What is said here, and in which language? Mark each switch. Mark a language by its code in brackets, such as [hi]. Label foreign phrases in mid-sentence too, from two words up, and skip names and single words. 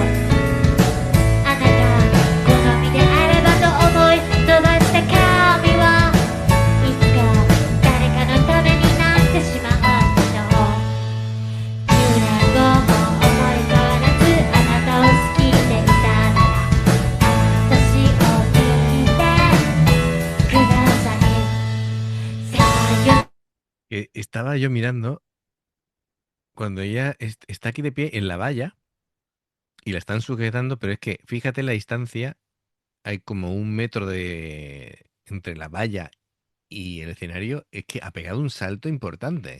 [ja] あなた好みであればと思い飛ばした髪はいつか誰かのためになってしまうんでしょう。10年後も思い変わらずあなたを好きでいたなら、私を見てください。さよ [es] Estaba yo mirando cuando ella está aquí de pie en la valla y la están sujetando, pero es que fíjate la distancia, hay como 1 metro entre la valla y el escenario, es que ha pegado un salto importante.